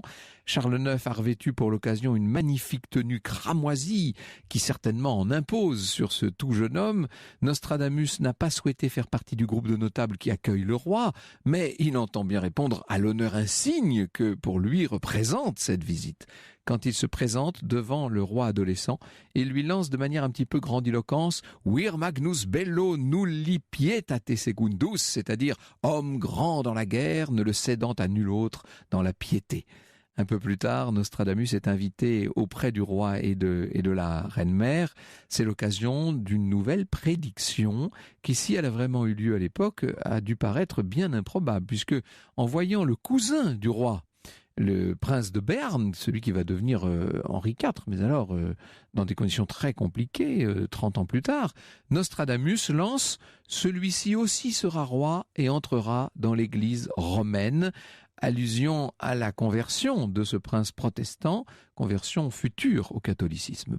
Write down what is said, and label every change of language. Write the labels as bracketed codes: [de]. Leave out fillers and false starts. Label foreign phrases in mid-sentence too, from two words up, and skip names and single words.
[fr] Charles IX a revêtu pour l'occasion une magnifique tenue cramoisie qui certainement en impose sur ce tout jeune homme. Nostradamus n'a pas souhaité faire partie du groupe de notables qui accueille le roi, mais il entend bien répondre à l'honneur insigne que pour lui représente cette visite. Quand il se présente devant le roi adolescent, il lui lance de manière un petit peu grandiloquence « [la] Vir magnus bello nulli pietate secundus », [fr] c'est-à-dire « homme grand dans la guerre, ne le cédant à nul autre dans la piété ». Un peu plus tard, Nostradamus est invité auprès du roi et de la reine-mère. C'est l'occasion d'une nouvelle prédiction qui, si elle a vraiment eu lieu à l'époque, a dû paraître bien improbable, puisque en voyant le cousin du roi, le prince de Berne, celui qui va devenir Henri IV, mais alors dans des conditions très compliquées, 30 ans plus tard, Nostradamus lance « Celui-ci aussi sera roi et entrera dans l'église romaine », allusion à la conversion de ce prince protestant, conversion future au catholicisme.